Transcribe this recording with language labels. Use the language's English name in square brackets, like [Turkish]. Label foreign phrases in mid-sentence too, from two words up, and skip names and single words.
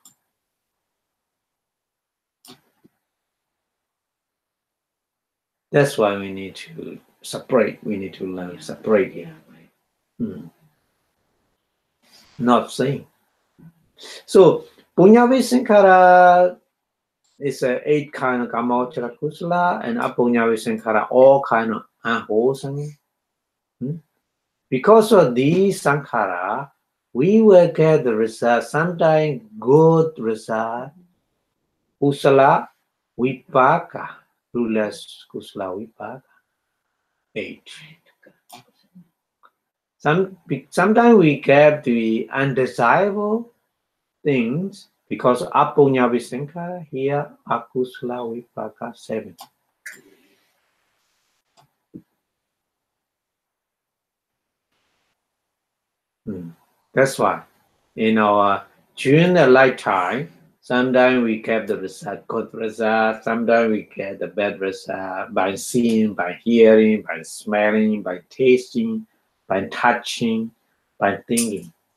[English] That's why we need to separate. We need to learn separate here. Not same. So [Pali] punyavi Saṅkhāra [English] is 8 kind of [Pali] Kamma kusala, [English] and [Pali] apunyavi Saṅkhāra [English] all kind of unwholesome. Because of these Saṅkhāra, we will get the result, sometimes good result, [Pali] kusala, Vipāka, rulers kusala vipāka. [English] 8. Sometimes we get the undesirable things because [Pali] apunya visaṅkhāra, [English] here [Pali] akusala vipāka [English] 7. That's why during the lifetime, sometimes we get the result, good result, sometimes we get the bad result by seeing, by hearing, by smelling, by tasting, by touching, by thinking.